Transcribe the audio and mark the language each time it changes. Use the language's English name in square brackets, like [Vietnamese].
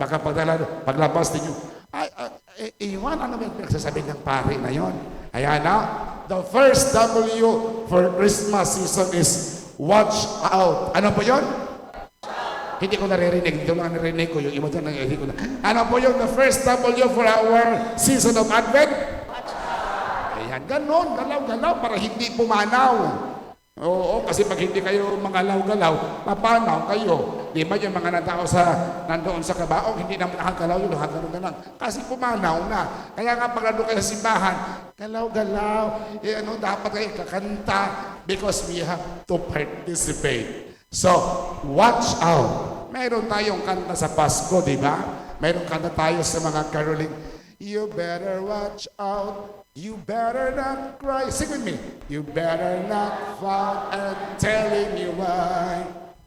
[Filipino] Baka paglabas ninyo, iwan, ano ba yung pinagsasabi ng pari na yon? Ayan na. [English] The first W for Christmas season is watch out. [Filipino] Ano po yon? Hindi ko naririnig. Dito lang naririnig ko. Yung iba dyan, naririnig ko na. Ano po yung [English] the first W for our season of Advent? [Filipino] Ayan, ganon. Galaw-galaw para hindi pumanaw. Oo, kasi pag hindi kayo mangalaw-galaw, papanaw kayo. Di ba yung mga natao nandoon sa kabaong, hindi naman nakagalaw yun, nakagalaw na lang. Kasi pumanaw na. Kaya nga pag nandun kayo sa simbahan, galaw-galaw, dapat kayo kakanta [English] because we have to participate. [Filipino] So, watch out. Mayroon tayong kanta sa Pasko, di ba? Mayroon kanta tayo sa mga caroling. [English] You better watch out. You better not cry. Sing with me. You better not fight and telling you why.